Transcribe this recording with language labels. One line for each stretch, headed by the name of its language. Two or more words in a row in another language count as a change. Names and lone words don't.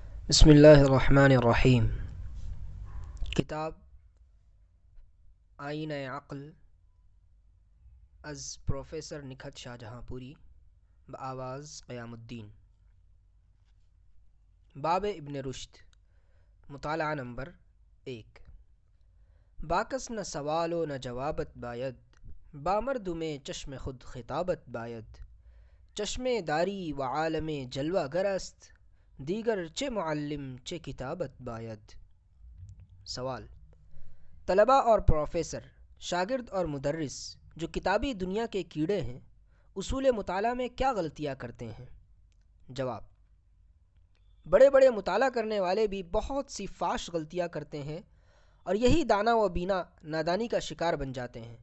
Arabic: بسم اللہ الرحمن الرحیم۔
Urdu: کتاب آئین عقل از پروفیسر نکھت شاہ جہاں پوری بآواز قیام الدین۔ باب ابن رشد، مطالعہ نمبر 1۔
Persian: باکس نہ سوال و نہ جوابت باید، بامرد میں چشم خود خطابت باید۔ چشم داری و عالم جلوہ گر است، دیگر چہ معلم چہ کتابت باید۔
Urdu: سوال: طلباء اور پروفیسر، شاگرد اور مدرس جو کتابی دنیا کے کیڑے ہیں، اصول مطالعہ میں کیا غلطیاں کرتے ہیں؟ جواب: بڑے بڑے مطالعہ کرنے والے بھی بہت سی فاش غلطیاں کرتے ہیں، اور یہی دانا و بینا نادانی کا شکار بن جاتے ہیں۔